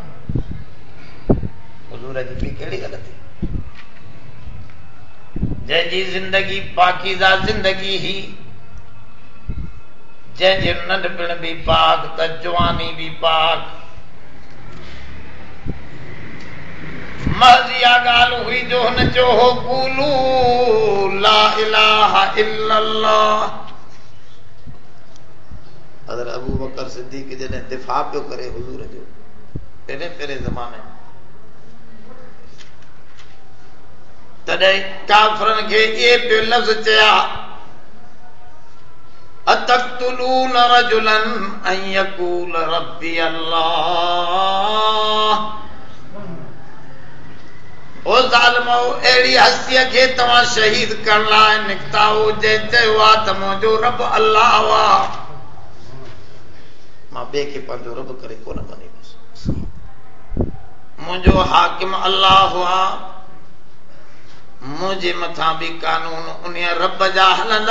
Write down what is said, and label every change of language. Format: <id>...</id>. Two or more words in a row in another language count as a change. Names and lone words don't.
<sd>हुज़ूर जी बि कहिड़ी ग़लती, जंहिंजी ज़िंदगी पाकीज़ा ज़िंदगी ही, जंहिंजो नंढपिण भी पाक त जवानी भी पाक। महज़िया ॻाल्हि हुई जो हुन चयो हो</sd> <ar>قولوا لا إله إلا الله.</ar> <sd>हज़रत अबू बकर सिद्दीक़ जॾहिं दिफ़ा पियो करे हुज़ूर जो एॾे पहिरें ज़माने में, तॾहिं काफ़िरनि खे इहे पियो लफ़्ज़ चया</sd> <ar>أتقتلون رجلا أن يقول ربي الله.</ar> <sd>ओ ज़ालिमो, अहिड़ी हस्तीअ खे तव्हां शहीद करण लाइ निकिता हो जंहिं चयो आहे त मुंहिंजो रब अल्लाह हुआ। मां ॿिए खे पंहिंजो रब करे कोन मञींदुसि। मुंहिंजो हाकिम अल्लाह हुआ, मुंहिंजे मथां बि कानून उन रब जा हलंदा।</sd>